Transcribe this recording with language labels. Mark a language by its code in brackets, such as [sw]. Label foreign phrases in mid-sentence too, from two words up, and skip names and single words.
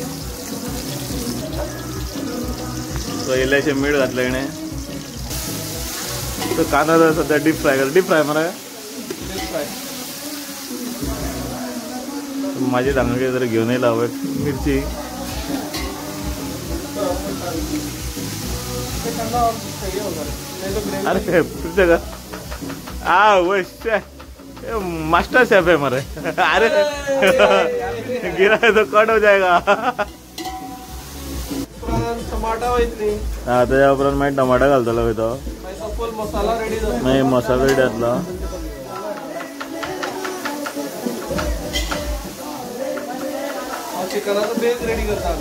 [kok] सो इल्लेशें मीठ घातलें इणें. तो कांदो सध्या [en] deep fry [kok] कर. [en] deep fry [kok] मरे माझी हांगा जर घेवन येयला मिरची. [hi] अरे तुझे का [en] master chef [hi] है मरे. अरे गिरा है तो कट हो जाएगा. [kok] टमाटा वयतली. हाँ त्याच्या उपरांत मागीर टमाटा घालतलो वयतो. फुल मसाला रेडी जाता. मागीर मसालो रेडी जातलो. चिकनाचो बेस रेडी करता आमी.